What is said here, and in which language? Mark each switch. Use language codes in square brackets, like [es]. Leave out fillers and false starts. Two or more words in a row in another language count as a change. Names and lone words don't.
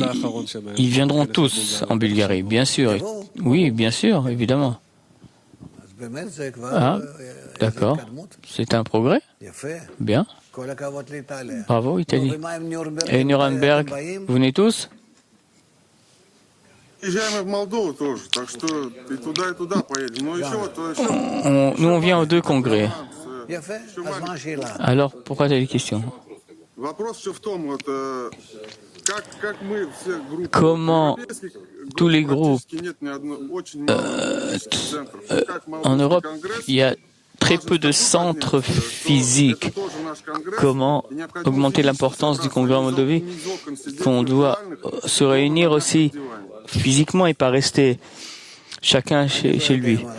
[fr] Ils viendront tous en Bulgarie, bien sûr. Oui, bien sûr, évidemment. Ah, d'accord. C'est un progrès. Bien. Bravo, Italie. Et Nuremberg, vous venez tous? [ru] Езжаем в Молдову тоже, так что и туда поедем. Но еще вот... [fr] Nous, on vient aux deux congrès. Alors, pourquoi tu as des questions? [ru] Вопрос еще в том, вот, как мы все группы... [fr] Comment tous les groupes en Europe, il y a très peu de centres physiques. Comment augmenter l'importance du congrès en Moldavie? Qu'on doit se réunir aussi physiquement et pas rester chacun chez lui.